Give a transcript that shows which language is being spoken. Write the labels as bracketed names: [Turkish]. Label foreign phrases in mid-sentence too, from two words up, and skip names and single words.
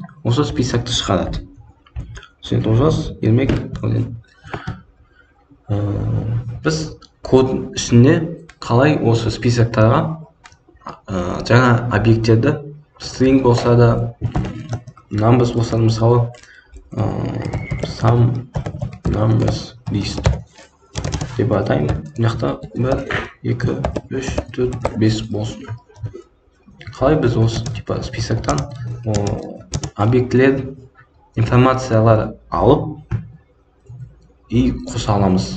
[Kazakh] Осы списокты шығарады. Student олжас, ермек. Біз код ішінде қалай осы списоктарға жаңа объекттерді string болса да, numbers болса да, мысалы [English] some numbers list [Kazakh] деп атаймын. Мынақта 1, 2, 3, 4, 5 болсын. Қалай біз осы типа списоктан объектілер, информациялар алып и қоса аламыз.